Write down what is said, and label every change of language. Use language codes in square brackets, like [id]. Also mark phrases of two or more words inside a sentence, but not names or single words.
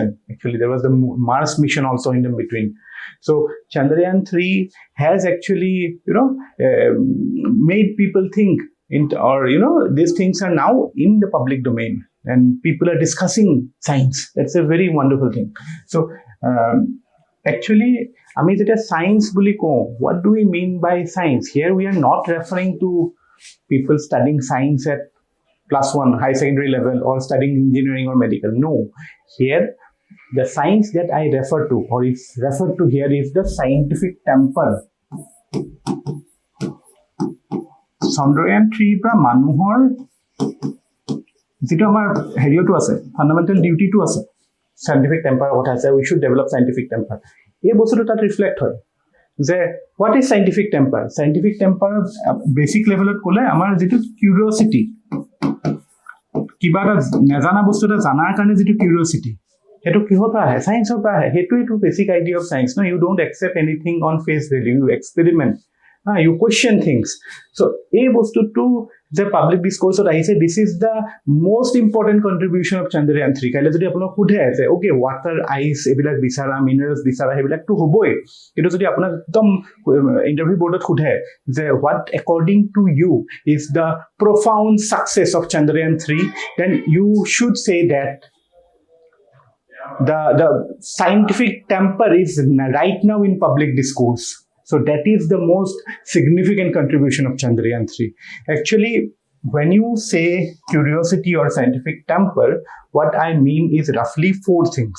[en] Actually, there was the Mars mission also in the between. So Chandrayaan-3 has actually made people think, these things are now in the public domain and people are discussing science. That's a very wonderful thing. So actually, [as] আমি যেটা science বুলি কওঁ, [en] what do we mean by science? Here we are not referring to people studying science at +1 high secondary level or studying engineering or medical. No, here the science that I refer to, or is referred to here, is the scientific temper. [as] Chandrayaan-3 পৰা মানুহৰ যিটো আমাৰ হেৰিটো আছে, [en] fundamental duty [as] আছে, [en] scientific temper [as] কথা আছে, [en] we should develop scientific temper. [as] এই বস্তুটো তাত ৰিফ্লেক্ট হয় যে [en] what is scientific temper? Scientific temper basic level [as] ক'লে আমাৰ যিটো কিউৰিঅচিটি, কিবা এটা নাজানা বস্তু এটা জানাৰ কাৰণে যিটো কিউৰিঅচিটি, সেইটো কিহৰ পৰা আহে? চায়েন্সৰ পৰা আহে। [en] সেইটোৱেইটো basic idea of science. You don't accept anything on face value, you experiment. You question things. So [as] এই বস্তুটো যে [en] public discourse [as] আহিছে, [en] This is the most important contribution of Chandrayaan-3. [as] কাইলৈ যদি আপোনাক সোধে আছে [en] okay water ice [as] এইবিলাক বিচাৰা, মিনাৰেলছ বিচাৰা, সেইবিলাকতো হ'বই, কিন্তু যদি আপোনাক একদম [en] interview board [as] সোধে যে [en] what according to you is the profound success of Chandrayaan-3, then you should say that the scientific temper is right now in public discourse. So that is the most significant contribution of Chandrayaan-3. Actually, when you say curiosity or scientific temper, what I mean is roughly 4 things.